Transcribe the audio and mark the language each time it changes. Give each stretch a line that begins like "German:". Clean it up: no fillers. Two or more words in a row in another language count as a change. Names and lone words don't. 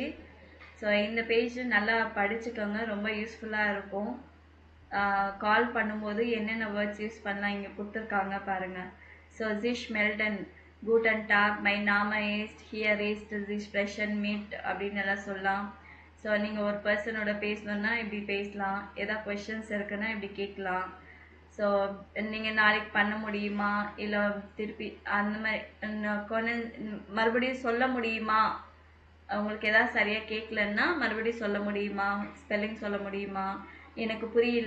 Tamil: ஸோ இந்த பேஜ் நல்லா படிச்சுக்கோங்க, ரொம்ப யூஸ்ஃபுல்லாக இருக்கும். கால் பண்ணும்போது என்னென்ன
English: words use
Tamil: பண்ணலாம் இங்கே கொடுத்துருக்காங்க பாருங்கள்.
German: ஸோ sich melden, guten Tag, mein Name ist, hier ist, Sie sprechen mit
Tamil: அப்படின்னு எல்லாம் சொல்லலாம். ஸோ நீங்கள் ஒரு பர்சனோட பேசணுன்னா இப்படி பேசலாம், ஏதாவது கொஷின்ஸ் இருக்குன்னா இப்படி கேட்கலாம். ஸோ நீங்கள் நாளைக்கு பண்ண முடியுமா, இல்லை திருப்பி அந்த மாதிரி மறுபடியும் சொல்ல முடியுமா, உங்களுக்கு ஏதாவது சரியாக கேட்கலன்னா மறுபடியும் சொல்ல முடியுமா, ஸ்பெல்லிங் சொல்ல முடியுமா, எனக்கு புரியல.